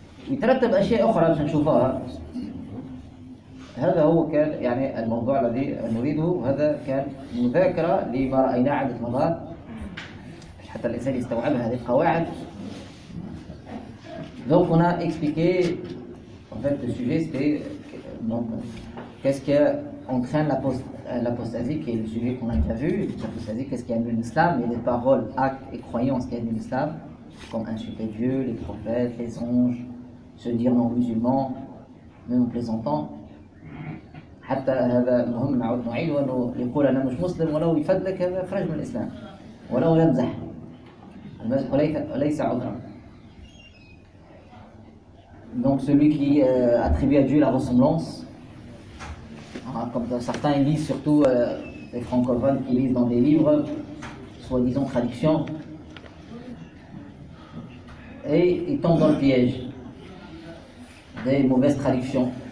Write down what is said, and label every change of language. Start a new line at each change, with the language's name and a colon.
Arabic: يترتب أشياء أخرى عشان نشوفها. هذا هو كان يعني الموضوع الذي نريده، وهذا كان مذاكرة لما رأيناه عدة مرات حتى الإنسان يستوعب هذه القواعد.
French: Donc on a expliqué en fait le sujet c'était donc qu'est-ce qui entraîne l'apostasie qui est le sujet qu'on a déjà vu. L'apostasie, qu'est-ce qui annule l'islam? Il y a des paroles, actes et croyances qui annulent l'islam, comme insulter Dieu, les prophètes, les anges, se dire non musulman, même en plaisantant.
Arabic: حتى هذا المهم نعود نعيد، وأنه يقول أنا مش مسلم ولو يفدك هذا خرج من الإسلام، ولو يمزح المزح ليس عذرا.
French: Donc celui qui attribue à Dieu la ressemblance, comme certains lisent, surtout les francophones qui lisent dans des livres soi-disant traduction, et ils tombent dans le piège des mauvaises traductions.